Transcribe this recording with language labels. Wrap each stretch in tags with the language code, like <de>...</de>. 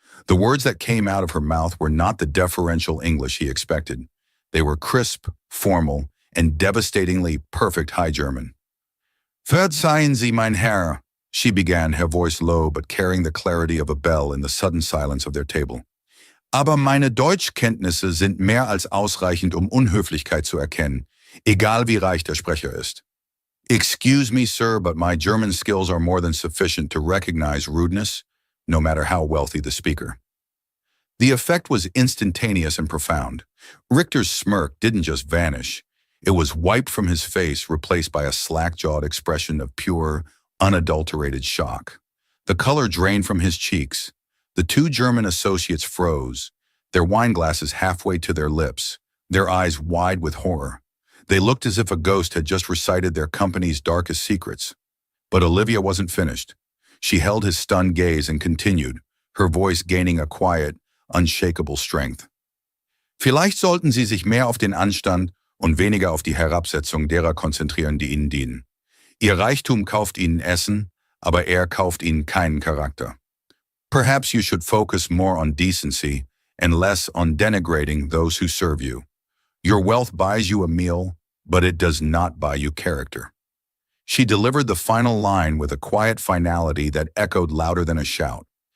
<en>The words that came out of her mouth were not the deferential English he expected. They were crisp, formal, and devastatingly perfect High German. Verzeihen Sie, mein Herr, she began, her voice low but carrying the clarity of a bell in the sudden silence of their table.</en> <de>Aber meine Deutschkenntnisse sind mehr als ausreichend, Unhöflichkeit zu erkennen, egal wie reich der Sprecher ist.</de> <en>Excuse me, sir, but my German skills are more than sufficient to recognize rudeness, no matter how wealthy the speaker. The effect was instantaneous and profound. Richter's smirk didn't just vanish. It was wiped from his face, replaced by a slack-jawed expression of pure, unadulterated shock. The color drained from his cheeks. The two German associates froze, their wine glasses halfway to their lips, their eyes wide with horror. They looked as if a ghost had just recited their company's darkest secrets. But Olivia wasn't finished. She held his stunned gaze and continued, her voice gaining a quiet, unshakable strength.</en> <de>Vielleicht sollten Sie sich mehr auf den Anstand und weniger auf die Herabsetzung derer konzentrieren, die Ihnen dienen. Ihr Reichtum kauft Ihnen Essen, aber kauft Ihnen keinen Charakter.</de> <en>Perhaps you should focus more on decency and less on denigrating those who serve you. Your wealth buys you a meal, but it does not buy you character. She delivered the final line with a quiet finality that echoed louder than a shout.</en>